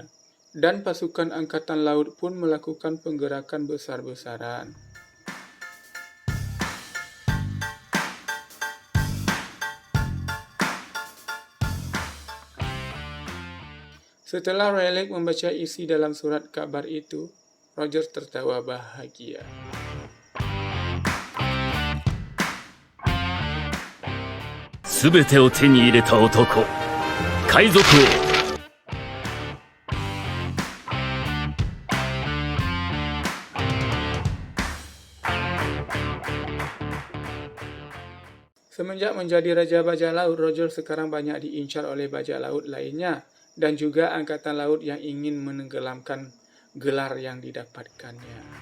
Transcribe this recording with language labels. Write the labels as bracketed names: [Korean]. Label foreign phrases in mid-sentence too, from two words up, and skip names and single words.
[Indonesian] Dan pasukan angkatan laut pun melakukan penggerakan besar-besaran. Setelah Rayleigh membaca isi dalam surat kabar itu, Roger tertawa bahagia. [Japanese] Sebeteを手に入れた男、海賊王。 [Indonesian] Semenjak menjadi Raja Bajak Laut, Roger sekarang banyak diincar oleh bajak laut lainnya dan juga angkatan laut yang ingin menenggelamkan gelar yang didapatkannya.